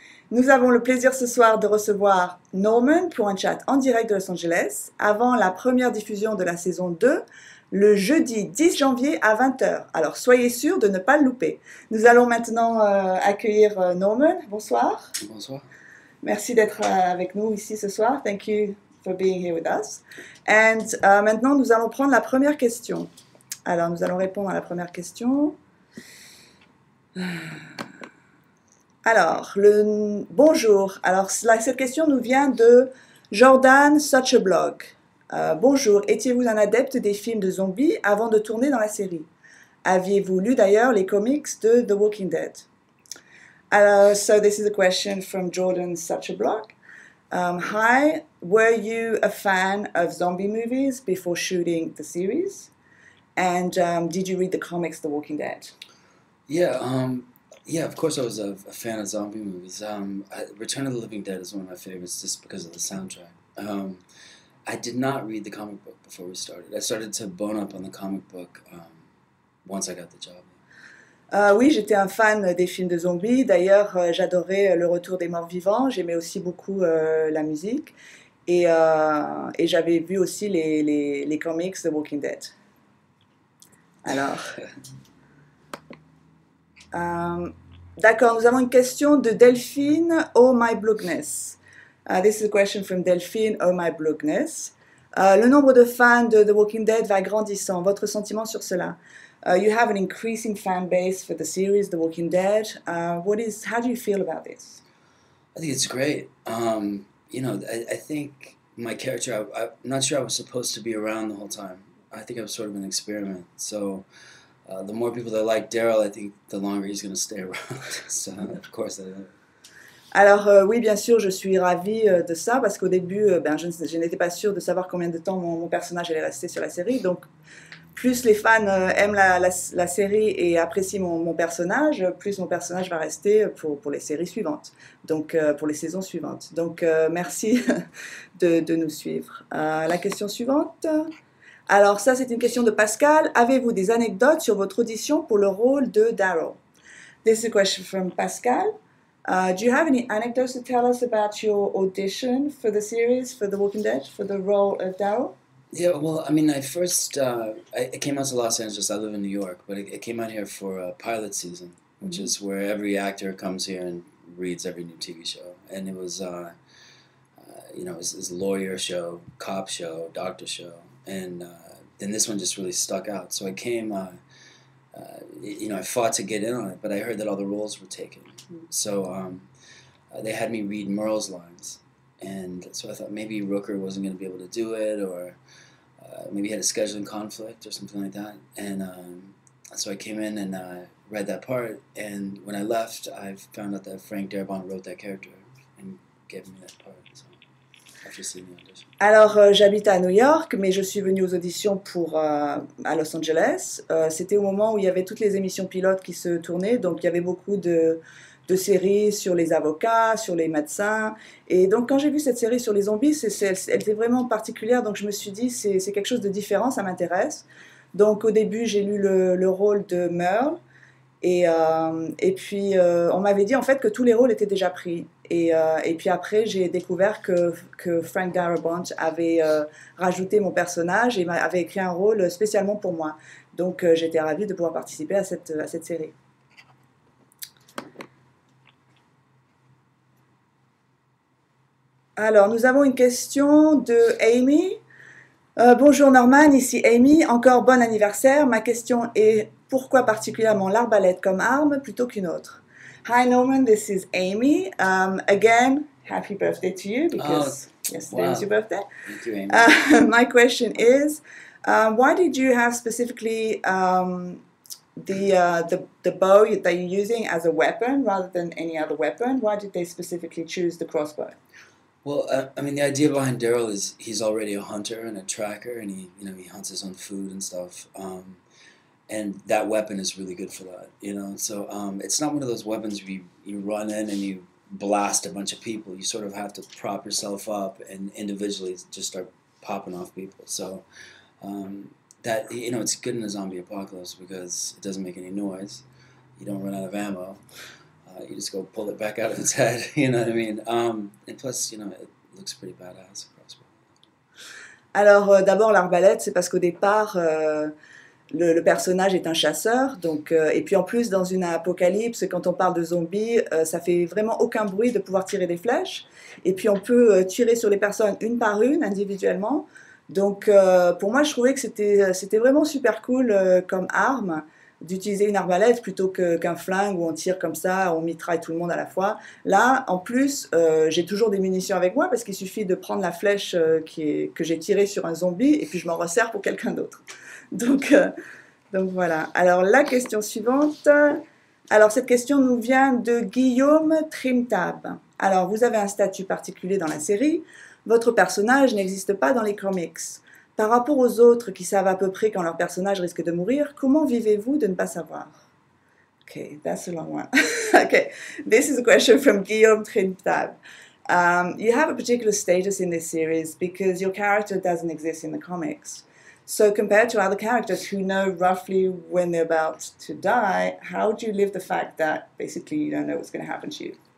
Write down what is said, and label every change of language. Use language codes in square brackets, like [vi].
[fr] Nous avons le plaisir ce soir de recevoir Norman pour un chat en direct de Los Angeles avant la première diffusion de la saison 2, le jeudi 10 janvier à 20 h. Alors soyez sûrs de ne pas le louper. Nous allons maintenant accueillir Norman. Bonsoir. Bonsoir. Merci d'être avec nous ici ce soir. [en] Thank you for being here with us. [fr] And maintenant, nous allons prendre la première question. Alors, nous allons répondre à la première question. Alors, bonjour. Alors, cette question nous vient de Jordan Such a Blog. Bonjour, étiez-vous un adepte des films de zombies avant de tourner dans la série? Aviez-vous lu d'ailleurs les comics de The Walking Dead? [en] So this is a question from Jordan Such a Blog. Hi, were you a fan of zombie movies before shooting the series? And did you read the comics The Walking Dead? Yeah, of course I was a fan of zombie movies. Return of the Living Dead is one of my favorites just because of the soundtrack. I did not read the comic book before we started. I started to bone up on the comic book once I got the job. [fr] Oui, j'étais un fan des films de zombies. D'ailleurs, j'adorais Le Retour des Morts Vivants. J'aimais aussi beaucoup la musique. Et j'avais vu aussi les comics The Walking Dead. Alors, d'accord, nous avons une question de Delphine Oh My Blogness. [en] This is a question from Delphine Oh My Blogness. [fr] Le nombre de fans de The Walking Dead va grandissant. Votre sentiment sur cela? [en] You have an increasing fan base for the series The Walking Dead. How do you feel about this? I think it's great. I think my character, I'm not sure I was supposed to be around the whole time. I think I was sort of an experiment. So the more people that like Daryl, I think the longer he's going to stay around. So of course I know. [fr] Alors oui, bien sûr, je suis ravie de ça parce qu'au début, je n'étais pas sûre de savoir combien de temps mon personnage allait rester sur la série. Donc, plus les fans aiment la série et apprécient mon personnage, plus mon personnage va rester pour les séries suivantes, donc pour les saisons suivantes. Donc, merci de nous suivre. La question suivante. Alors ça, c'est une question de Pascal. Avez-vous des anecdotes sur votre audition pour le rôle de Daryl? [en] This is a question from Pascal. Do you have any anecdotes to tell us about your audition for the series, for The Walking Dead, for the role of Daryl? Yeah, well, I mean, I first, I came out to Los Angeles. I live in New York, but I came out here for a pilot season, which is where every actor comes here and reads every new TV show. And it was, it was a lawyer show, cop show, doctor show. And then this one just really stuck out. So I came, I fought to get in on it, but I heard that all the roles were taken. So they had me read Merle's lines. And so I thought maybe Rooker wasn't going to be able to do it, or maybe he had a scheduling conflict or something like that. And so I came in and read that part. And when I left, I found out that Frank Darabont wrote that character and gave me that part. So after seeing the audition. [fr] Alors, j'habite à New York, mais je suis venue aux auditions à Los Angeles. C'était au moment où il y avait toutes les émissions pilotes qui se tournaient, donc il y avait beaucoup de séries sur les avocats, sur les médecins. Et donc, quand j'ai vu cette série sur les zombies, elle était vraiment particulière, donc je me suis dit, c'est quelque chose de différent, ça m'intéresse. Donc, au début, j'ai lu le rôle de Merle, et puis, on m'avait dit en fait que tous les rôles étaient déjà pris. Et puis après, j'ai découvert que Frank Darabont avait rajouté mon personnage et avait écrit un rôle spécialement pour moi. Donc, j'étais ravie de pouvoir participer à cette série. Alors, nous avons une question de Amy. Bonjour Norman, ici Amy. Encore bon anniversaire. Ma question est pourquoi particulièrement l'arbalète comme arme plutôt qu'une autre? [en] Hi Norman, this is Amy. Again, happy birthday to you because yesterday was your birthday. Thank you, Amy. My question is, why did you have specifically the bow that you're using as a weapon rather than any other weapon? Why did they specifically choose the crossbow? Well, I mean, the idea behind Daryl is he's already a hunter and a tracker, and he hunts his own food and stuff. And that weapon is really good for that, So it's not one of those weapons where you run in and you blast a bunch of people. You sort of have to prop yourself up and individually just start popping off people. So that it's good in a zombie apocalypse because it doesn't make any noise. You don't run out of ammo. You just go pull it back out of its head. You know what I mean? And plus, it looks pretty badass. [fr] Alors, d'abord, l'arbalète, c'est parce qu'au départ, le personnage est un chasseur. Donc, et puis en plus, dans une apocalypse, quand on parle de zombies, ça fait vraiment aucun bruit de pouvoir tirer des flèches. Et puis, on peut tirer sur les personnes une par une, individuellement. Donc, pour moi, je trouvais que c'était vraiment super cool comme arme d'utiliser une arbalète plutôt qu'un flingue où on tire comme ça, on mitraille tout le monde à la fois. Là, en plus, j'ai toujours des munitions avec moi parce qu'il suffit de prendre la flèche que j'ai tirée sur un zombie et puis je m'en resserre pour quelqu'un d'autre. Donc voilà. Alors la question suivante. Alors cette question nous vient de Guillaume Trimtab. Alors vous avez un statut particulier dans la série. Votre personnage n'existe pas dans les comics. Par rapport aux autres qui savent à peu près quand leur personnage risque de mourir, comment vivez-vous de ne pas savoir? [en] Okay, that's a long one. Okay, this is a question from Guillaume Trintab. You have a particular status in this series because your character doesn't exist in the comics. So compared to other characters who know roughly when they're about to die, how do you live the fact that basically you don't know what's going to happen to you?